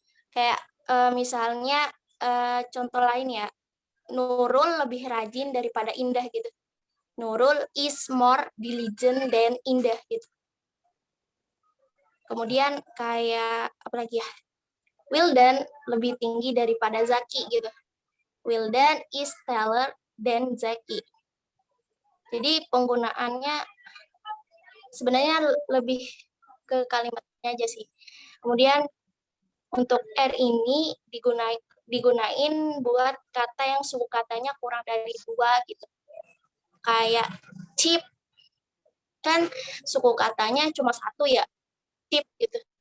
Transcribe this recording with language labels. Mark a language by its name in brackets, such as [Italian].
[Indonesian] Kayak misalnya contoh lain ya, Nurul lebih rajin daripada Indah gitu. [English] Nurul is more diligent than Indah gitu. [Indonesian] Kemudian kayak apa lagi ya? Wildan lebih tinggi daripada Zaki gitu. [English] Wildan is taller than Zaki. [Indonesian] Jadi penggunaannya sebenarnya lebih ke kalimatnya aja sih. Kemudian untuk R ini digunain buat kata yang suku katanya kurang dari 2 gitu. Kayak chip, kan suku katanya cuma 1 ya, chip gitu.